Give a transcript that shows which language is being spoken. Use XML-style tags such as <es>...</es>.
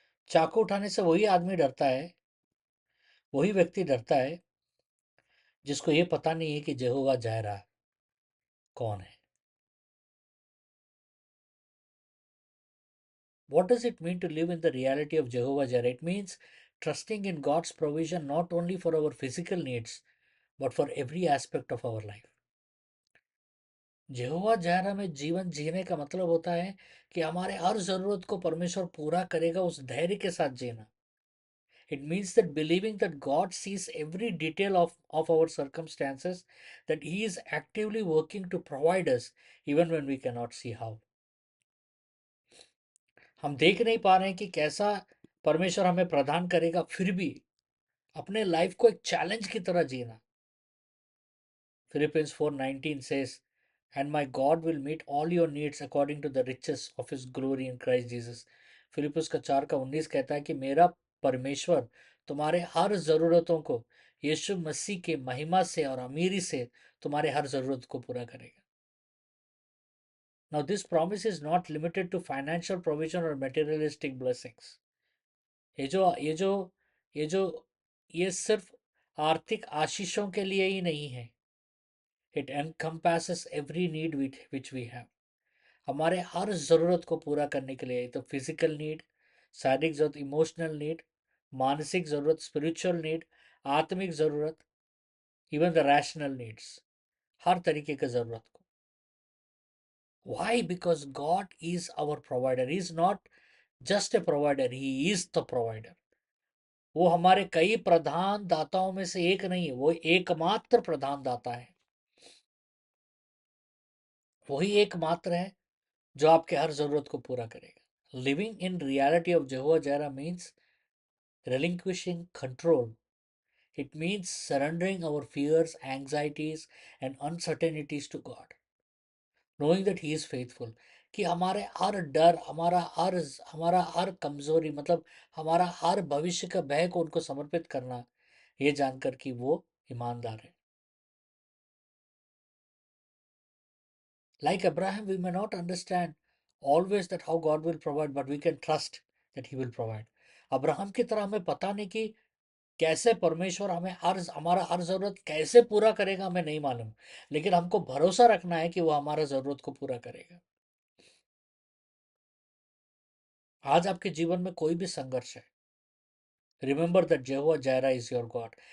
<hi>चाकू उठाने से वही आदमी डरता है, वही व्यक्ति डरता है जिसको ये पता नहीं है कि यहोवा जायरा कौन है।</hi> <en>What does it mean to live in the reality of Jehovah Jireh? It means trusting in God's provision not only for our physical needs but for every aspect of our life.</en> <hi>यहोवा जायरा में जीवन जीने का मतलब होता है कि हमारे हर जरूरत को परमेश्वर पूरा करेगा, उस धैर्य के साथ जीना।</hi> <en>It means that believing that God sees every detail of our circumstances, that He is actively working to provide us even when we cannot see how.</en> <hi>हम देख नहीं पा रहे हैं कि कैसा परमेश्वर हमें प्रदान करेगा, फिर भी अपने लाइफ को एक चैलेंज की तरह जीना।</hi> <en>Philippians 4:19 says, and my God will meet all your needs according to the riches of his glory in Christ Jesus.</en> <hi>Philippians का 4:19 कहता है कि मेरा परमेश्वर तुम्हारे हर जरूरतों को यीशु मसीह के महिमा से और अमीरी से तुम्हारे हर जरूरत को पूरा करेगा।</hi> <en>Now this promise is not limited to financial provision or materialistic blessings.</en> <hi>ये जो ये सिर्फ आर्थिक आशीषों के लिए ही नहीं है।</hi> <en>It encompasses every need which we have.</en> <hi>हमारे हर ज़रूरत को पूरा करने के लिए, तो</hi> <en>physical need,</en> <hi>शारीरिक ज़रूरत,</hi> <en>emotional need,</en> <hi>मानसिक ज़रूरत,</hi> <en>spiritual need,</en> <hi>आत्मिक ज़रूरत,</hi> <en>even the rational needs,</en> <hi>हर तरीके की ज़रूरत को।</hi> <en>Why? Because God is our provider. He is not just a provider, he is the provider.</en> <hi>वो हमारे कई प्रधान दाताओं में से एक नहीं है, वो एकमात्र प्रधान दाता है। वही एकमात्र है जो आपके हर जरूरत को पूरा करेगा।</hi> <en>Living in reality of Jehovah Jireh means relinquishing control. It means surrendering our fears, anxieties, and uncertainties to God, knowing that He is faithful.</en> <hi>कि हमारे हर डर, हमारा हर कमजोरी, मतलब हमारा हर भविष्य का भय को उनको समर्पित करना, ये जानकर कि वो ईमानदार है।</hi> <en>Like Abraham, we may not understand always that how God will provide, but we can trust that He will provide.</en> <hi>Abraham की तरह हमें पता नहीं कि कैसे परमेश्वर हमें हमारा हर जरूरत कैसे पूरा करेगा, हमें नहीं मालूम, लेकिन हमको भरोसा रखना है कि वो हमारा जरूरत को पूरा करेगा। आज आपके जीवन में कोई भी संघर्ष है,</hi> <en>Remember that Jehovah Jireh is your God.</en>